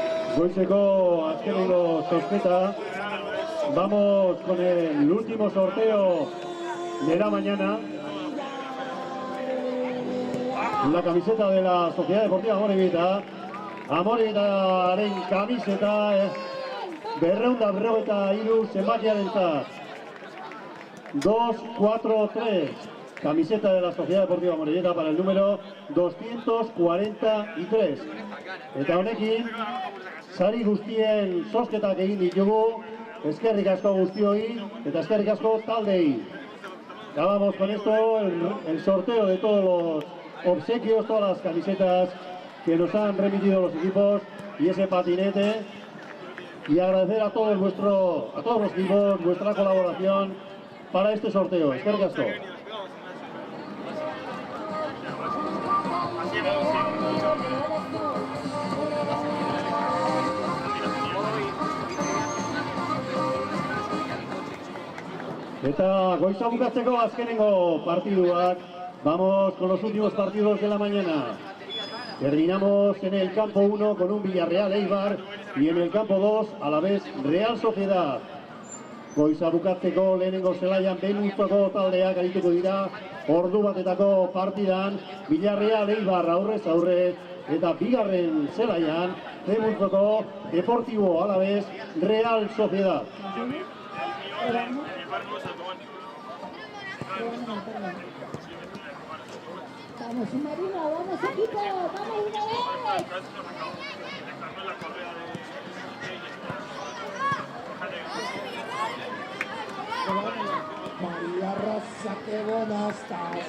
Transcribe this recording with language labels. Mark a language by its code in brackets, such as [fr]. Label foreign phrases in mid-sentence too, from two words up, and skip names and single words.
[eu] Goizeko azkenengo zozketa. [es] Vamos con el último sorteo de la mañana. La camiseta de la Sociedad Deportiva Amorebita. [eu] Amorebitaren camiseta 253 zenbakiarentzat. 2-4-3. [es] Camiseta de la Sociedad Deportiva Amorebita para el número 243. [eu] Eta honekin, sari guztien zozketak egin ditugu. Eskerrik asko guztioi eta eskerrik asko taldei. [es] Acabamos con esto el sorteo de todos los obsequios, todas las camisetas que nos han remitido los equipos y ese patinete. Y agradecer a todos los equipos vuestra colaboración para este sorteo. [eu] Eskerrik asko. Eta goiza bukatzeko azkenengo partiduak. [es] Vamos con los últimos partidos de la mañana. Terminamos en el campo 1 con un Villarreal Eibar y en el campo 2 Alavés Real Sociedad. [eu] Goiza bukatzeko lehenengo zelaian Benuzoko taldeak arituko dira. Ordu batetako partidan Villarreal Eibar aurrez aurre eta bigarren zelaian Benuzoko Deportivo Alavés Real Sociedad. [es] Vamos, submarino, vamos equipo, vamos una vez. María Rosa, qué buena estás.